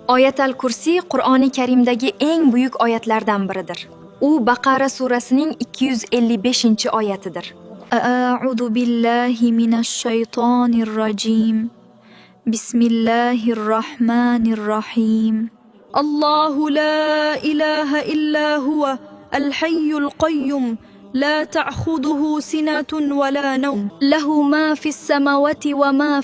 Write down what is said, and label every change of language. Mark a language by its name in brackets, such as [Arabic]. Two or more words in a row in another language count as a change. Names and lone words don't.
[Uzbek] Oyatal Kursi Qur'oni Karimdagi eng buyuk oyatlardan biridir. U Baqara surasining 255-oyatidir. [Arabic] أعوذ بالله من الشيطان الرجيم. بسم الله الرحمن الرحيم. الله لا إله إلا هو الحي القيوم. لا تأخذه سنة ولا نوم له ما في السماوات وما